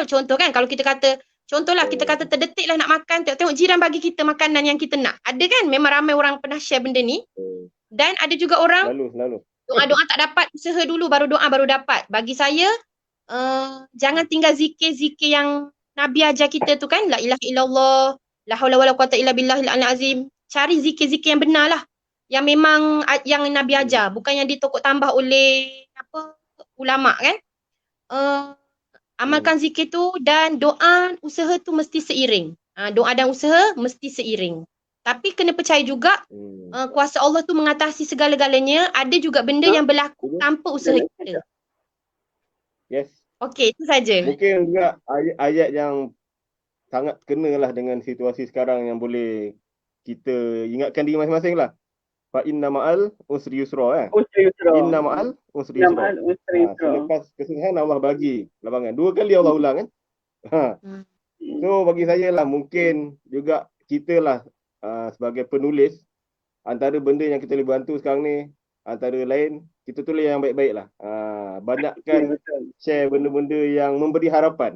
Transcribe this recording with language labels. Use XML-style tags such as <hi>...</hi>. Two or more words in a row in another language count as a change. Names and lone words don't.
<ms>Contoh kan kalau kita kata contohlah kita kata terdetik lah nak makan, tengok jiran bagi kita makanan yang kita nak. Ada kan? Memang ramai orang pernah share benda ni. Dan ada juga orang Selalu. doa-doa tak dapat, usaha dulu baru doa baru dapat. Bagi saya jangan tinggal zikir-zikir yang Nabi ajar kita tu kan,</ms> <ar>لا إله إلا الله، لا حول ولا قوة إلا بالله العلي العظيم.</ar> <ms>Cari zikir-zikir yang benar lah. Yang memang yang Nabi ajar, bukan yang ditokok tambah oleh ulama kan. Amalkan zikir tu dan doa, usaha tu mesti seiring. Doa dan usaha mesti seiring. Tapi kena percaya juga kuasa Allah tu mengatasi segala-galanya. Ada juga benda yang berlaku tanpa usaha kita. Yes. Okey, itu saja. Mungkin juga ayat yang sangat kenalah dengan situasi sekarang yang boleh kita ingatkan diri masing-masing lah.</ms> <ar>فإن مع العسر يسرا kan. عسر يسرا. إن مع العسر Inna yusra. مع العسر يسرا.</ar> <ms>Selepas kesusahan Allah bagi labangan. 2 kali Allah ulang kan. Ha. So bagi saya lah mungkin juga kita lah sebagai penulis, antara benda yang kita boleh bantu sekarang ni, antara lain kita tulis yang baik-baik lah. Banyakkan share benda-benda yang memberi harapan.</ms>